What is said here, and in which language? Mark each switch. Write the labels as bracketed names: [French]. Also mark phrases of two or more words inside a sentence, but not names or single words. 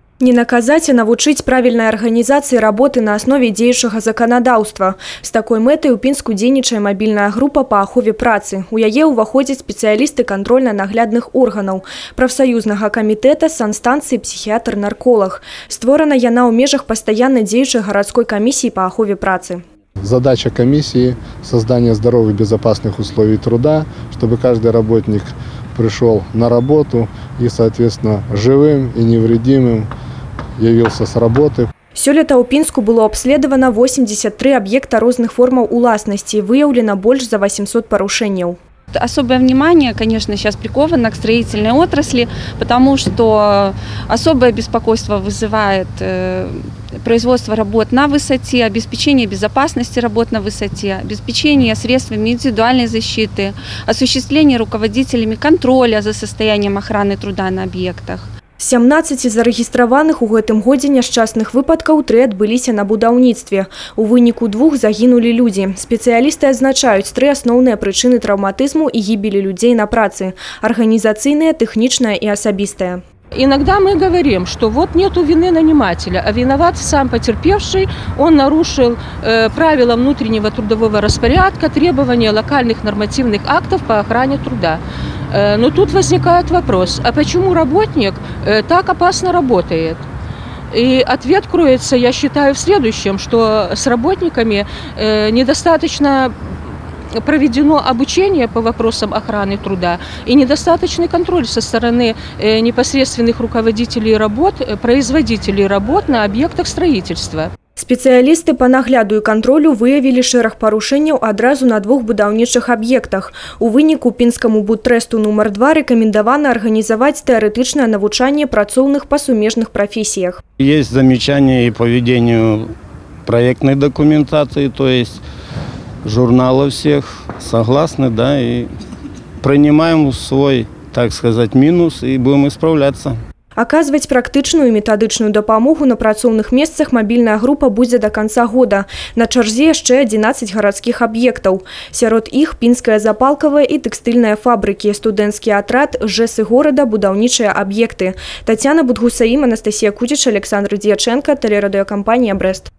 [Russian] Не наказать, а навучить правильной организации работы на основе [Belarusian] дзеючага законодаўства. С такой мэтай у Пінску дзейнічае [Russian] мобильная группа [Belarusian] по ахове працы. У яе ўваходзяць спецыялісты контрольна-наглядных органаў, прафсаюзнага камітэта, санстанцыі, психиатр-нарколог. Створана яна ў межах пастаянна дзеючай гарадской комиссии по ахове працы. [Russian] Задача комиссии – создание здоровых, безопасных условий труда, чтобы каждый работник пришел на работу и, соответственно, живым и невредимым явился с работы. [Belarusian] Сёлета ў Пінску [Russian] было обследовано 83 объекта [Belarusian] розных формаў уласнасці, выяўлена больш за 800 парушэнняў. [Russian] Особое внимание, конечно, сейчас приковано к строительной отрасли, потому что особое беспокойство вызывает производство работ на высоте, обеспечение безопасности работ на высоте, обеспечение средствами индивидуальной защиты, осуществление руководителями контроля за состоянием охраны труда на объектах. [Belarusian] 17 зарэгістраваных у гэтым годзе няшчасных выпадкаў 3 адбыліся на будаўніцтве. У выніку 2 загінулі людзі. Спецыялісты адзначаюць 3 асноўныя прычыны траўматызму і гібелі людзей на працы – арганізацыйная, тэхнічная і асабістая. [Russian] Иногда мы говорим, что вот нету вины нанимателя, а виноват сам потерпевший. Он нарушил правила внутреннего трудового распорядка, требования локальных нормативных актов по охране труда. Но тут возникает вопрос, а почему работник так опасно работает? И ответ кроется, я считаю, в следующем, что с работниками недостаточно проведено обучение по вопросам охраны труда и недостаточный контроль со стороны непосредственных руководителей работ, производителей работ на объектах строительства. [Belarusian] Спецыялісты па нагляду і кантролю выявілі шэраг парушэнняў адразу на 2 будаўнічых аб'ектах. У выніку Пінскаму будтрэсту нумар 2 рэкамендавана арганізаваць тэарэтычнае навучанне працоўных па сумежных прафесіях. [Russian] Есть замечания по ведению проектной документации, то есть журнала всех, согласны, да, и принимаем свой, так сказать, минус и будем исправляться. [Belarusian] Аказваць практычную і метадычную дапамогу на працоўных месцах мабільная група будзе [Russian] до конца года. [Belarusian] На чарзе яшчэ 11 гарадскіх аб'ектаў. Сярод іх пінская запалкавая і тэкстыльная фабрыкі, студэнцкі атрад, ЖЭСы горада, будаўнічыя аб'екты. Тацяна Будгусаім, Анастасія Кудзіч, Александр Дьяченко, тэлерадыёкампанія «Брэст».